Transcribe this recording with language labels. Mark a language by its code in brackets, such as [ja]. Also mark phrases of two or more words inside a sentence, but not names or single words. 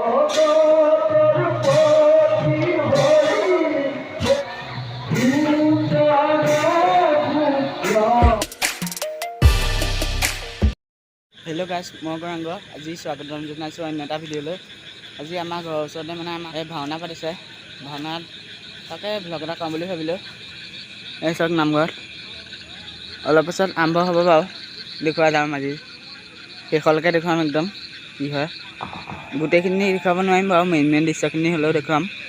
[en] hello guys [as] मैं गौरांग আজি স্বাগত জনাইছোঁ অন্য এটা ভিডিঅ'লৈ। আজি আমাৰ ঘৰৰ ওচৰতে মানে আমাৰ এই ভাওনা পাতিছে। ভাওনাত তাকে ভ্লগ এটা কৰাম বুলি ভাবিলোঁ। এই চাওক নামঘৰত অলপ পাছত আৰম্ভ হ'ব বাৰু, দেখুওৱা যাম আজি শেষলৈকে দেখুৱাম একদম কি হয়। গোটেইখিনি দেখুৱাব নোৱাৰিম বাৰু, মেইন দৃশ্যখিনি হ'লেও দেখুৱাম।